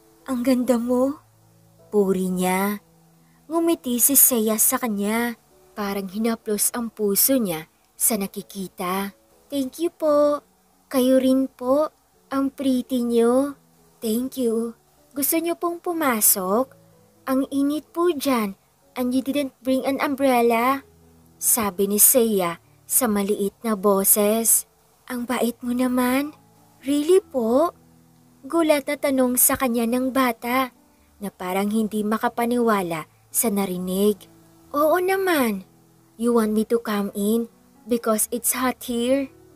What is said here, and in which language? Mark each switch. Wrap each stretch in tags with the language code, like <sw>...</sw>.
<tl>Ang ganda mo, puri niya. Ngumiti si Seiya sa kanya, parang hinaplos ang puso niya sa nakikita.</tl> <en>Thank you po.</en> <tl>Kayo rin po, ang pretty niyo.</tl> <en>Thank you.</en> <tl>Gusto niyo pong pumasok? Ang init po dyan</tl> <en>and you didn't bring an umbrella.</en> <tl>Sabi ni Seiya sa maliit na boses. Ang bait mo naman. Really po? Gulat na tanong sa kanya ng bata na parang hindi makapaniwala sa narinig. Oo naman.</tl> <en>You want me to come in because it's hot here?</en>